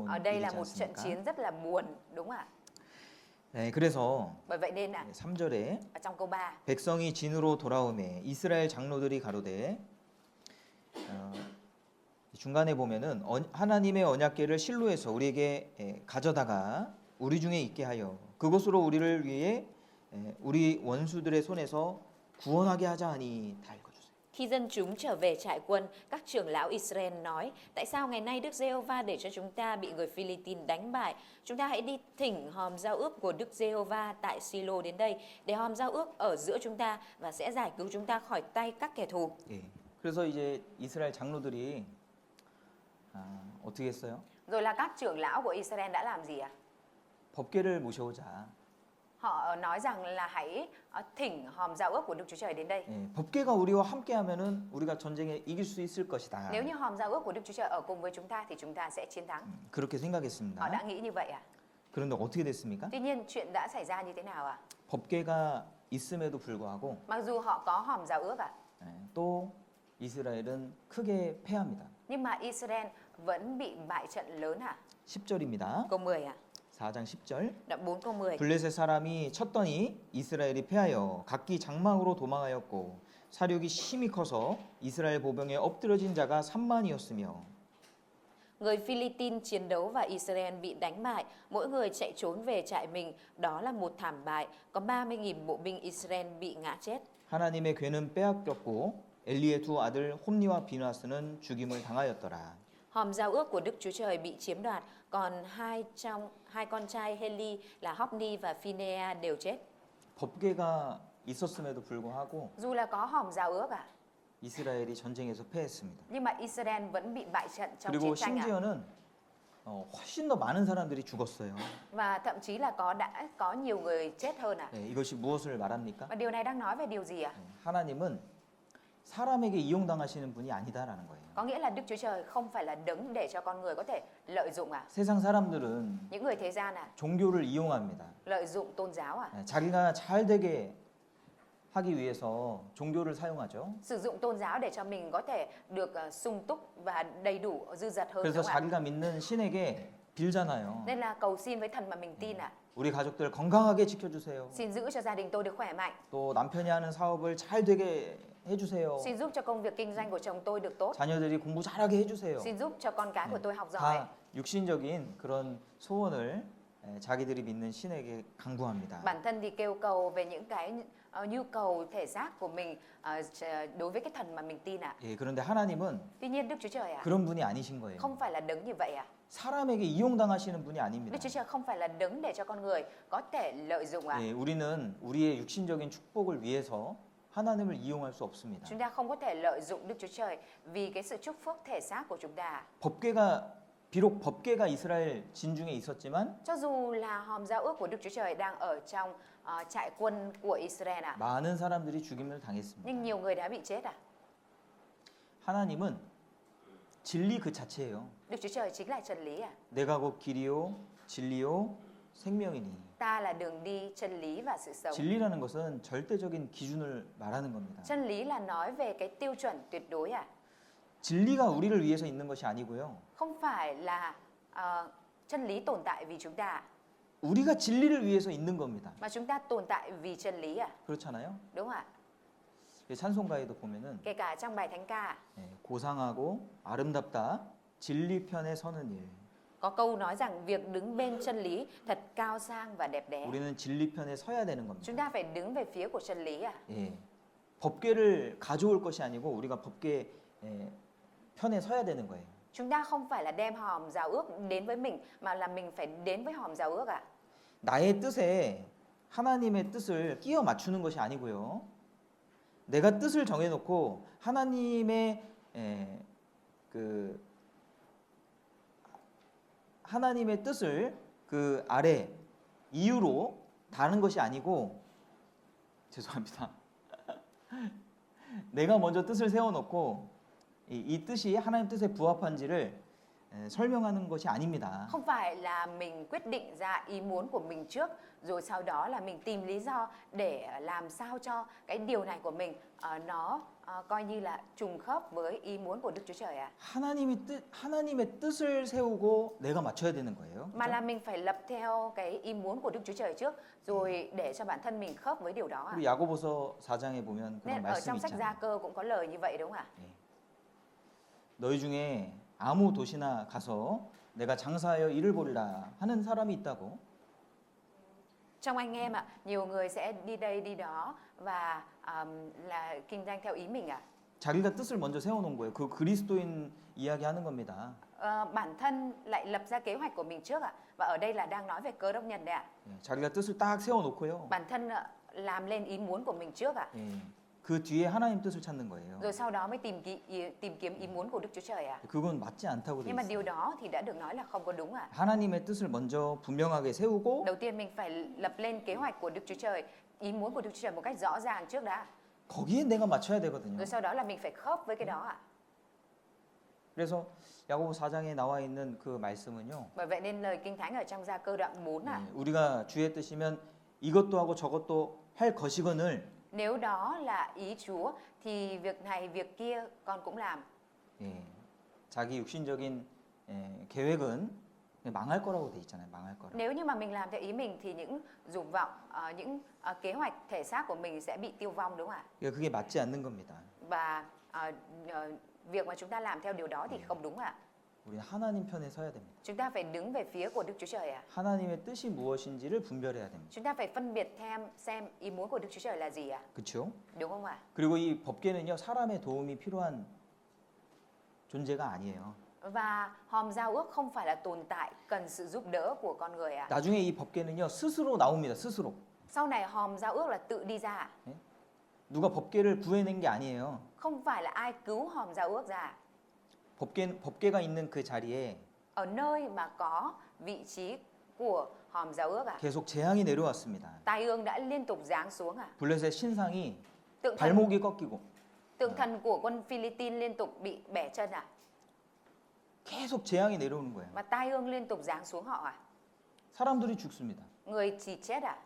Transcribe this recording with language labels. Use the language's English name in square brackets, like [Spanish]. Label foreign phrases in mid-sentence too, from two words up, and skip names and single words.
[Vietnamese] Ở đây là [Korean] 일이지 [Vietnamese] một trận [Korean] 않습니까? [Vietnamese] chiến rất là buồn, đúng không ạ? [Korean] 네, 그래서 [Vietnamese] Bởi vậy nên là [Korean] 3절에 [Vietnamese] ở trong câu 3 [Korean] 백성이 진으로 돌아오매 이스라엘 장로들이 가로되 중간에 보면은 하나님의 언약궤를 실로에서 우리에게 가져다가 우리 중에 있게 하여 그곳으로 우리를 위해 우리 원수들의 손에서 구원하게 하자 하니 다 읽어주세요. [Vietnamese] Khi dân chúng trở về trại quân, các trưởng lão Israel nói: Tại sao ngày nay Đức Giê-hô-va để cho chúng ta bị người Phi-li-tin đánh bại? Chúng ta hãy đi thỉnh hòm giao ước của Đức Giê-hô-va tại Silo đến đây, để hòm giao ước ở giữa chúng ta và sẽ giải cứu chúng ta khỏi tay các kẻ thù. [Korean] 예. 그래서 이제 이스라엘 장로들이 어떻게 했어요? [Vietnamese] Rồi là các trưởng lão của Israel đã làm gì ạ? [Korean] 법궤를 모셔오자. [Vietnamese] Họ nói rằng là hãy thỉnh hòm giao ước của Đức Chúa Trời đến đây. [Korean] 예, 법궤가 우리와 함께하면은 우리가 전쟁에 이길 수 있을 것이다. [Vietnamese] Nếu như hòm giao ước của Đức Chúa Trời ở cùng với chúng ta thì chúng ta sẽ chiến thắng. [Korean] 그렇게 생각했습니다. [Vietnamese] Họ đã nghĩ như vậy à? [Korean] 그런데 어떻게 됐습니까? [Vietnamese] Tuy nhiên chuyện đã xảy ra như thế nào ạ? [Korean] 법궤가 있음에도 불구하고 [Vietnamese] Mặc dù họ có hòm giao ước ạ, [Korean] 또 이스라엘은 크게 패합니다. [Vietnamese] nhưng mà Israel vẫn bị bại trận lớn ạ. [Korean] 10절입니다. [Vietnamese] Câu 10 ạ. [Korean] 4장 10절. [Vietnamese] Đoạn 4 câu 10. [Korean] 블레셋 사람이 쳤더니 이스라엘이 패하여 각기 장막으로 도망하였고 사륙이 심히 커서 이스라엘 보병에 엎드러진 자가 3만이었으며 [Vietnamese] Người Phi-li-tin chiến đấu và Israel bị đánh bại, mỗi người chạy trốn về trại mình, đó là một thảm bại, có 30.000 bộ binh Israel bị ngã chết. [Korean] 하나님의 괴는 빼앗겼고 엘리의 두 아들 홈니와 비나스는 죽임을 당하였더라. [Vietnamese] Hòm giao ước của Đức Chúa Trời bị chiếm đoạt, còn hai con trai Heli là Hophni và Phinea đều chết. [Korean] 법궤가 있었음에도 불구하고 [Vietnamese] Dù là có hòm giao ước ạ, [Korean] 이스라엘이 전쟁에서 패했습니다. [Vietnamese] nhưng mà Israel vẫn bị bại trận trong [Korean] 그리고 [Vietnamese] chiến tranh ạ. [Korean] 심지어는 훨씬 더 많은 사람들이 죽었어요. [Vietnamese] Và thậm chí là đã có nhiều người chết hơn ạ. [Korean] 네, 이것이 무엇을 말합니까? [Vietnamese] Và điều này đang nói về điều gì ạ? [Korean] 하나님은 사람에게 이용당하시는 분이 아니다라는 거예요. [Vietnamese] Có nghĩa là Đức Chúa Trời không phải là đấng để cho con người có thể lợi dụng ạ. [Korean] 세상 사람들은 [Vietnamese] Những người thế gian ạ, [Korean] 종교를 이용합니다. [Vietnamese] lợi dụng tôn giáo ạ. [Korean] 자기가 잘 되게 하기 위해서 종교를 사용하죠. [Vietnamese] Sử dụng tôn giáo để cho mình có thể được sung túc và đầy đủ dư dật hơn, [Korean] 그래서 [Vietnamese] đúng không ạ? [Korean] 자기가 믿는 신에게 빌잖아요. [Vietnamese] Nên là cầu xin với thần mà mình tin ạ. [Korean] 우리 가족들 건강하게 지켜주세요. [Vietnamese] Xin giữ cho gia đình tôi được khỏe mạnh. [Korean] 또 남편이 하는 사업을 잘 되게 해주세요. [Vietnamese] Xin giúp cho công việc kinh doanh của chồng tôi được tốt. [Korean] 자녀들이 공부 잘하게 해주세요. [Vietnamese] Xin giúp cho con cái của tôi học giỏi. [Korean] 다 육신적인 그런 소원을 자기들이 믿는 신에게 강구합니다. [Vietnamese] Bản thân thì kêu cầu về những cái nhu cầu thể xác của mình đối với cái thần mà mình tin ạ. [Korean] 예, 그런데 하나님은 [Vietnamese] Tuy nhiên Đức Chúa Trời ạ, [Korean] 그런 분이 아니신 거예요. [Vietnamese] không phải là đấng như vậy ạ. [Korean] 사람에게 이용당하시는 분이 아닙니다. [Vietnamese] Đức Chúa Trời không phải là đấng để cho con người có thể lợi dụng ạ. [Korean] 예, 우리는 우리의 육신적인 축복을 위해서 하나님을 이용할 수 없습니다. [Vietnamese] Chúng ta không có thể lợi dụng Đức Chúa Trời vì cái sự chúc phúc thể xác của chúng ta. [Korean] 법궤가 비록 법궤가 이스라엘 진중에 있었지만 [Vietnamese] Cho dù là hòm giao ước của Đức Chúa Trời đang ở trong trại quân của Israel ạ, [Korean] 많은 사람들이 죽임을 당했습니다. [Vietnamese] nhưng nhiều người đã bị chết ạ. [Korean] 하나님은 진리 그 자체예요. [Vietnamese] Đức Chúa Trời chính là chân lý ạ. [Korean] 내가 곧 길이요 진리요 생명이니. [Vietnamese] Ta là đường đi, chân lý và sự sống. [Korean] 진리라는 것은 절대적인 기준을 말하는 겁니다. [Vietnamese] Chân lý là nói về cái tiêu chuẩn tuyệt đối ạ. [Korean] 진리가 우리를 위해서 있는 것이 아니고요. [Vietnamese] Không phải là chân lý tồn tại vì chúng ta, [Korean] 우리가 진리를 위해서 있는 겁니다. [Vietnamese] mà chúng ta tồn tại vì chân lý ạ. [Korean] 그렇잖아요. [Vietnamese] Đúng không ạ? [Korean] 찬송가에도 보면은 [Vietnamese] Kể cả trong bài thánh ca [Korean] 고상하고 아름답다 진리 편에 서는 일. [Vietnamese] có câu nói rằng việc đứng bên chân lý thật cao sang và đẹp đẽ. [Korean] 우리는 진리 편에 서야 되는 겁니다. [Vietnamese] Chúng ta phải đứng về phía của chân lý ạ. [Korean] 예, 법궤를 가져올 것이 아니고 우리가 법궤 편에 서야 되는 거예요. [Vietnamese] Chúng ta không phải là đem hòm giao ước đến với mình, mà là mình phải đến với hòm giao ước ạ. [Korean] 나의 뜻에 하나님의 뜻을 끼워 맞추는 것이 아니고요. 내가 뜻을 정해놓고 하나님의 하나님의 뜻을 그 아래 이유로 다는 것이 아니고 죄송합니다. 내가 먼저 뜻을 세워놓고 이 뜻이 하나님 뜻에 부합한지를 설명하는 것이 아닙니다. [Vietnamese] Không phải là mình quyết định ra ý muốn của mình trước, rồi sau đó là mình tìm lý do để làm sao cho cái điều này của mình nó coi như là trùng khớp với ý muốn của Đức Chúa Trời ạ. [Korean] 하나님의 뜻을 세우고 내가 맞춰야 되는 거예요. [Vietnamese] Mà [Korean] 그죠? [Vietnamese] là mình phải lập theo cái ý muốn của Đức Chúa Trời trước, rồi để cho bản thân mình khớp với điều đó ạ. [Korean] 그리고 야고보서 4장에 보면 그런 [Vietnamese] Nên ở [Korean] 말씀이 [Vietnamese] trong sách Gia [Korean] 있잖아요. [Vietnamese] Cơ cũng có lời như vậy đúng không ạ? [Korean] 너희 중에 아무 도시나 가서 내가 장사하여 일을 벌리라 하는 사람이 있다고. [Vietnamese] Trong anh em ạ, nhiều người sẽ đi đây đi đó và là kinh doanh theo ý mình ạ. [Korean] 자기가 뜻을 먼저 세워놓은 거예요. 그 그리스도인 이야기하는 겁니다. [Vietnamese] Bản thân lại lập ra kế hoạch của mình trước ạ. Và ở đây là đang nói về Cơ Đốc nhân đấy ạ. [Korean] 자기가 뜻을 딱 세워놓고요. [Vietnamese] Bản thân làm lên ý muốn của mình trước ạ. [Korean] 그 뒤에 하나님 뜻을 찾는 거예요. [Vietnamese] Rồi sau đó mới tìm kiếm ý muốn của Đức Chúa Trời ạ. [Korean] 그건 맞지 않다고 돼 [Vietnamese] Nhưng mà [Korean] 있어요. [Vietnamese] điều đó thì đã được nói là không có đúng ạ. [Korean] 하나님의 뜻을 먼저 분명하게 세우고 [Vietnamese] Đầu tiên mình phải lập lên kế hoạch của Đức Chúa Trời, ý muốn của Đức Chúa Trời một cách rõ ràng trước đã. [Korean] 거기에 내가 맞춰야 되거든요. [Vietnamese] Rồi sau đó là mình phải khớp với cái đó ạ. [Korean] 그래서 야고보 4장에 나와 있는 그 말씀은요. [Vietnamese] Bởi vậy nên lời Kinh Thánh ở trong Gia Cơ đoạn 4 ạ. [Korean] 우리가 주의 뜻이면 이것도 하고 저것도 할 것이거늘 [Vietnamese] Nếu đó là ý Chúa thì việc này việc kia con cũng làm. [Korean] 자기 육신적인 계획은 망할 거라고 돼 있잖아요. 망할 거라. [Vietnamese] Nếu như mà mình làm theo ý mình thì những dục vọng, những kế hoạch thể xác của mình sẽ bị tiêu vong đúng không ạ? [Korean] 그게 맞지 않는 겁니다. [Vietnamese] Và việc mà chúng ta làm theo điều đó thì không đúng ạ. [Korean] 우리 하나님 편에 서야 됩니다. [Vietnamese] Chúng ta phải đứng về phía của Đức Chúa Trời ạ. [Korean] 하나님의 뜻이 무엇인지를 분별해야 됩니다. [Vietnamese] Chúng ta phải phân biệt xem ý muốn của Đức Chúa Trời là gì ạ? [Korean] 그렇죠? [Vietnamese] Đúng không ạ? [Korean] 그리고 이 법궤는요. 사람의 도움이 필요한 존재가 아니에요. [Vietnamese] Và hòm giao ước không phải là tồn tại cần sự giúp đỡ của con người ạ. [Korean] 나중에 이 법궤는요. 스스로 나옵니다. 스스로. [Vietnamese] Sau này hòm giao ước là tự đi ra ạ. [Korean] 누가 법궤를 구해낸 게 아니에요. [Vietnamese] Không phải là ai cứu hòm giao ước ra. [Korean] 법궤가 있는 그 자리에 [Vietnamese] Ở nơi mà có vị trí của hòm giao ước ạ. [Korean] 계속 재앙이 내려왔습니다. [Vietnamese] Tai ương đã liên tục giáng xuống ạ. [Korean] 블레셋 신상이 [Vietnamese] Tượng [Korean] 발목이 꺾이고 [Vietnamese] thần của quân Philippines liên tục bị bẻ chân ạ. [Korean] 계속 재앙이 내려오는 거예요. [Vietnamese] Mà tai ương liên tục giáng xuống họ ạ. [Korean] 사람들이 죽습니다. [Vietnamese] Người chỉ chết ạ.